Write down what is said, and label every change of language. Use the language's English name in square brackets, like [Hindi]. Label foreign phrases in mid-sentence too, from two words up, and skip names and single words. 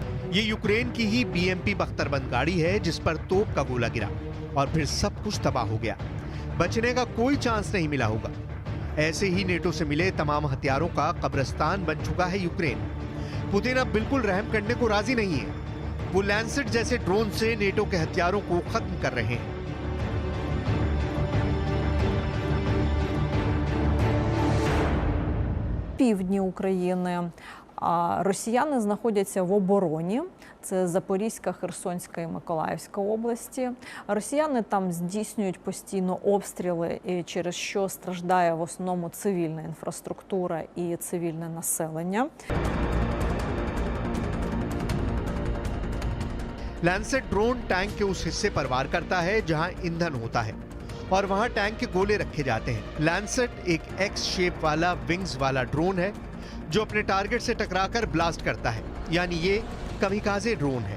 [Hindi] ये यूक्रेन की ही BMP बख्तरबंद गाड़ी है जिस पर तोप का गोला गिरा और फिर सब कुछ तबाह हो गया। बचने का कोई चांस नहीं मिला होगा। ऐसे ही नेटो से मिले तमाम हथियारों का कब्रिस्तान बन चुका है यूक्रेन। पुतिन अब बिल्कुल रहम करने को राजी नहीं है। वो लैंसेट जैसे ड्रोन से नेटो के हथियारों को खत्म कर रहे हैं। [Ukrainian] Півдні України. А росіяни знаходяться в обороні. Це Запорізька, Херсонська і Миколаївська області. Росіяни там здійснюють постійно обстріли, через що страждає в основному цивільна інфраструктура і цивільне населення. [Hindi] लैंसेट ड्रोन टैंक के उस हिस्से पर वार करता है जहां ईंधन होता है और वहां टैंक के गोले रखे जाते हैं। लैंसेट एक [English] X shape [Hindi] वाला विंग्स वाला ड्रोन है जो अपने टारगेट से टकराकर ब्लास्ट करता है, यानी ये [English] kamikaze drone [Hindi] है।